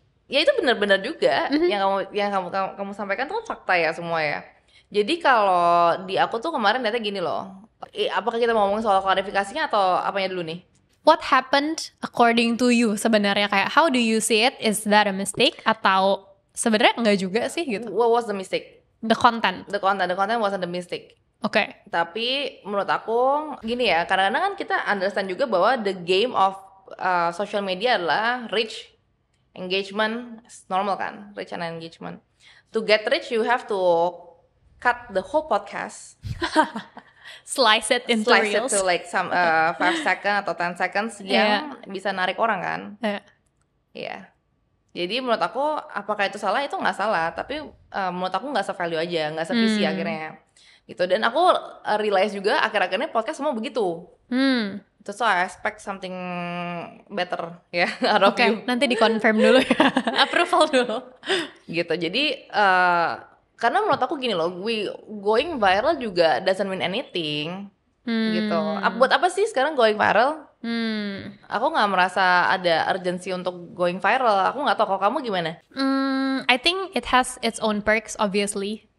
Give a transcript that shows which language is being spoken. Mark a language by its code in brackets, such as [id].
[id] Ya itu benar-benar juga yang kamu sampaikan tuh kan fakta ya semua ya. Jadi kalau di aku tuh kemarin data gini loh. Apakah kita mau ngomongin soal klarifikasinya atau apanya dulu nih? [en] What happened according to you [id] sebenarnya, kayak [en] how do you see it? Is that a mistake [id] atau sebenarnya enggak juga sih gitu? [en] What was the mistake? The content. The content wasn't the mistake. Oke. [id] Tapi menurut aku gini ya, kadang-kadang kan kita understand juga bahwa [en] the game of social media [id] adalah reach, engagement, normal kan, [en] reach and engagement. To get reach you have to cut the whole podcast, Slice it into reels. to like some 5 seconds atau 10 seconds [id] yang bisa narik orang kan. Iya. Jadi menurut aku apakah itu salah? Itu nggak salah, tapi menurut aku nggak se-value aja, nggak se-visi akhirnya. Gitu. Dan aku realize juga akhir-akhirnya podcast semua begitu. [en] So I expect something better ya out of you. [id] Nanti di-confirm dulu ya. Approval dulu. Gitu. Jadi karena menurut aku gini loh, [en] going viral [id] juga [en] doesn't mean anything. [id] Gitu. Buat apa sih sekarang [en] going viral? [id] Aku nggak merasa ada urgency untuk going viral. Aku nggak tahu kalau kamu gimana? [en] I think it has its own perks obviously.